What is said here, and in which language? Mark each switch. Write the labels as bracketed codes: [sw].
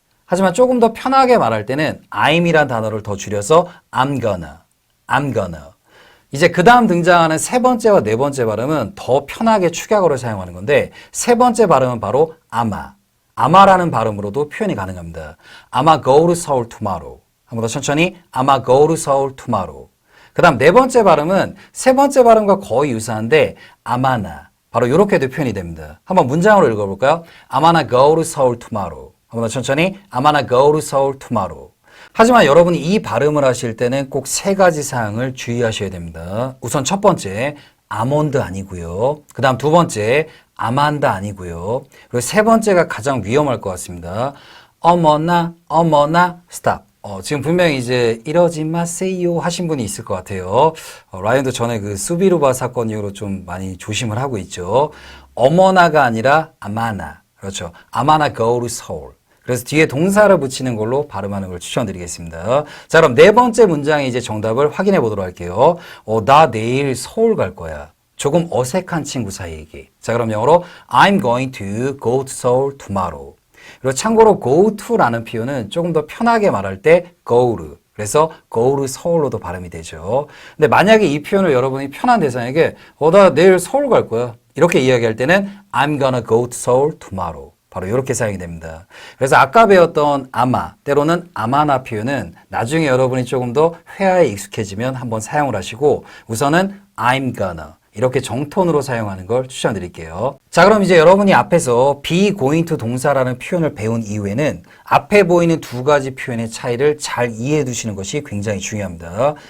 [ko] 하지만 조금 더 편하게 말할 때는 I'이란 단어를 더 줄여서 [en] I'm gonna, I'm gonna. [ko] 이제 그 다음 등장하는 세 번째와 네 번째 발음은 더 편하게 축약어를 사용하는 건데 세 번째 발음은 바로 아마라는 발음으로도 표현이 가능합니다. [en] I'ma go to Seoul tomorrow. [ko] 한 번 더 천천히 [en] I'ma go to Seoul tomorrow. [ko] 그 다음 네 번째 발음은 세 번째 발음과 거의 유사한데 아마나. 바로 이렇게도 표현이 됩니다. 한번 문장으로 읽어볼까요? [en] I'm gonna go to Seoul tomorrow. [ko] 한 번 더 천천히 [en] I'm gonna go to Seoul tomorrow. [ko] 하지만 여러분이 이 발음을 하실 때는 꼭 세 가지 사항을 주의하셔야 됩니다. 우선 첫 번째 아몬드 아니고요. 그 다음 두 번째 아만다 아니고요. 그리고 세 번째가 가장 위험할 것 같습니다. 어머나 스탑. 지금 분명히 이제 이러지 마세요 하신 분이 있을 것 같아요. 라이언도 전에 그 수비루바 사건 이후로 좀 많이 조심을 하고 있죠. 어머나가 아니라 아마나. 그렇죠. 아마나 [en] go to Seoul. [ko] 그래서 뒤에 동사를 붙이는 걸로 발음하는 걸 추천드리겠습니다. 자, 그럼 네 번째 문장의 이제 정답을 확인해 보도록 할게요. 나 내일 서울 갈 거야. 조금 어색한 친구 사이에게. 자, 그럼 영어로 [en] I'm going to go to Seoul tomorrow. [ko] 그리고 참고로 go to라는 표현은 조금 더 편하게 말할 때 go to. 그래서 go to 서울로도 발음이 되죠. 근데 만약에 이 표현을 여러분이 편한 대상에게 나 내일 서울 갈 거야. 이렇게 이야기할 때는 [en] I'm gonna go to Seoul tomorrow. [ko] 바로 이렇게 사용이 됩니다. 그래서 아까 배웠던 아마, 때로는 아마나 표현은 나중에 여러분이 조금 더 회화에 익숙해지면 한번 사용을 하시고 우선은 I'm gonna 이렇게 정톤으로 사용하는 걸 추천드릴게요. 자, 그럼 이제 여러분이 앞에서 be going to 동사라는 표현을 배운 이후에는 앞에 보이는 두 가지 표현의 차이를 잘 이해해 두시는 것이 굉장히 중요합니다.